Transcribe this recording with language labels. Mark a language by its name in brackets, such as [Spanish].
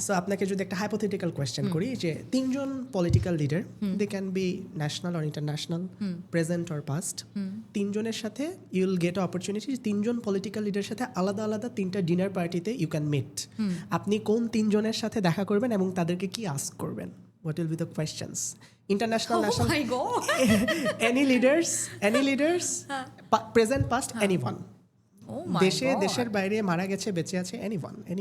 [Bangla] So আপনাকে যদি একটা হাইপোথেটিক্যাল কোয়েশ্চেন করি যে 3 জন political leader, [English] they can be national or international, present or past, [Bangla] 3 জনের সাথে [English] you will get opportunity [Bangla] 3 John political লিডারের সাথে আলাদা আলাদা 3টা ডিনার পার্টিতে [English] You can meet. [Bangla] আপনি কোন 3 জনের সাথে দেখা করবেন এবং তাদেরকে কি আস্ক করবেন? [English] What will be the questions? International, Oh [Bangla] national, [English] my God. any leaders, present, past, anyone. Oh my God. [Bangla] দেশের বাইরে মারা গেছে, বেঁচে আছে, anyone.